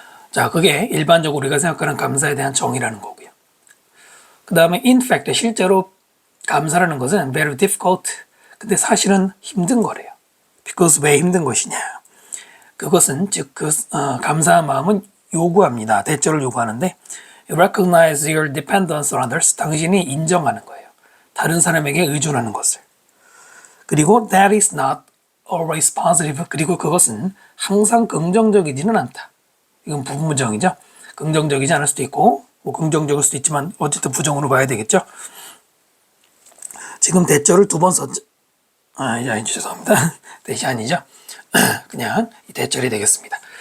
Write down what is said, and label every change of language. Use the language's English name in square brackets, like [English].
[Korean] 자, 그게 일반적으로 우리가 생각하는 감사에 대한 정의라는 거고요. 그 다음에 [English] in fact, [Korean] 실제로 감사라는 것은 [English] very difficult. [Korean] 근데 사실은 힘든 거래요. because 왜 힘든 것이냐. 그것은 즉 감사한 마음은 요구합니다. 대절을 요구하는데 [English] recognize your dependence on others. [Korean] 당신이 인정하는 거예요. 다른 사람에게 의존하는 것을. 그리고 [English] that is not always positive. [Korean] 그리고 그것은 항상 긍정적이지는 않다. 이건 부분부정이죠. 긍정적이지 않을 수도 있고 뭐 긍정적일 수도 있지만 어쨌든 부정으로 봐야 되겠죠. 지금 대절을 두 번 썼죠. 죄송합니다. 대시 아니죠. 그냥 이 대절이 되겠습니다.